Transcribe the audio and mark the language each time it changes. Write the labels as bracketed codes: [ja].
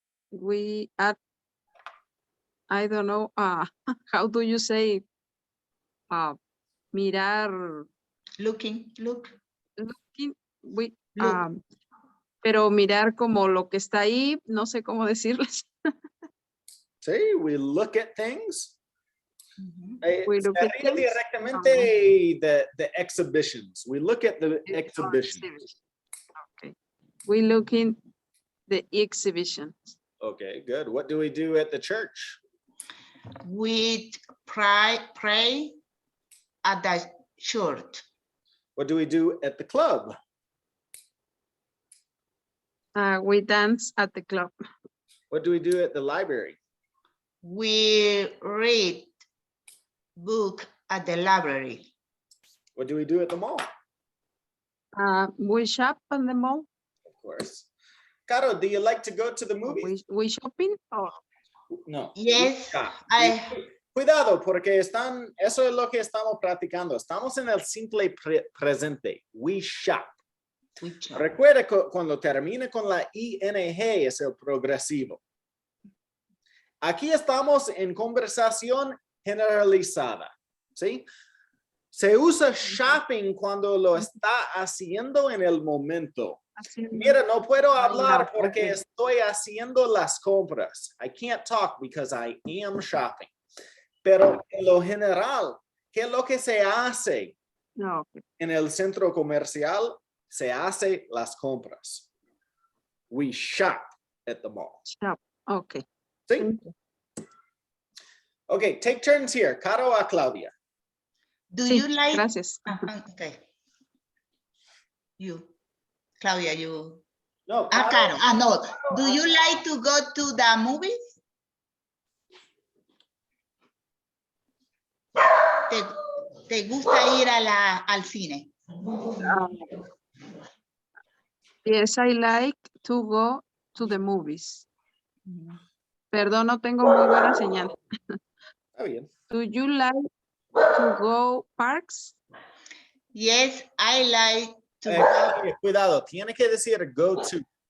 [en] We at, I don't know, how do you say, [es] mirar, [en] Look. looking, we, Look. [es] pero mirar como lo que está ahí, no sé cómo decirles. Sí, [en] we look at things. We look at things. [es] Directamente [en] the exhibitions. We look at the exhibitions. Okay. We look in the exhibitions. Okay, good. What do we do at the church? We pray at the church. What do we do at the club? We dance at the club. What do we do at the library? We read book at the library. What do we do at the mall? We shop at the mall. Of course. Caro, do you like to go to the movies? We shopping? Oh. No. Yes, [es] Cuidado, porque eso es lo que estamos practicando. Estamos en el simple presente. [en] We shop. [es] Recuerda que cuando termine con la ing es el progresivo. Aquí estamos en conversación generalizada, ¿sí? Se usa shopping cuando lo está haciendo en el momento. Mira, no puedo hablar porque estoy haciendo las compras. [en] I can't talk because I am shopping. [es] Pero en lo general, ¿qué es lo que se hace? No. En el centro comercial se hace las compras. [en] We shop at the mall. Shop. Okay. [es] ¿Sí? [en] Okay, take turns here. Caro a Claudia. Do you like? [es] Gracias. [en] Okay. You, Claudia, you. No, Caro. No. Do you like to go to the movies? [es] ¿Te gusta ir al cine? [en] Yes, I like to go to the movies. [es] Perdón, no tengo muy buena señal. Está bien. [en] Do you like to go parks? Yes, I like to go. [es] Cuidado, tiene que decir [en] go to.